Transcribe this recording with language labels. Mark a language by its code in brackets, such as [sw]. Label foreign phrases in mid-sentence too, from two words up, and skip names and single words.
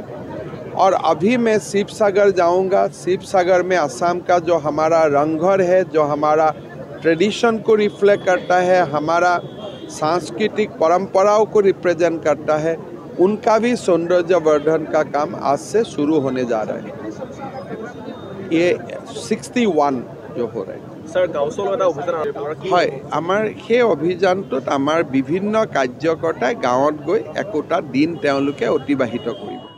[hi] और अभी मैं शिवसागर जाऊंगा। शिवसागर में असम का जो हमारा रंगघर है, जो हमारा ट्रेडिशन को रिफ्लेक्ट करता है, हमारा सांस्कृतिक परंपराओं को रिप्रेजेंट करता है, उनका भी सौंदर्यवर्धन का काम आज से शुरू होने जा रहा है। ये 61 जो हो रहा है হয়। [as] আমাৰ সেই অভিযানটোত আমাৰ বিভিন্ন কাৰ্যকৰ্তাই গাঁৱত গৈ একোটা দিন তেওঁলোকে অতিবাহিত কৰিব।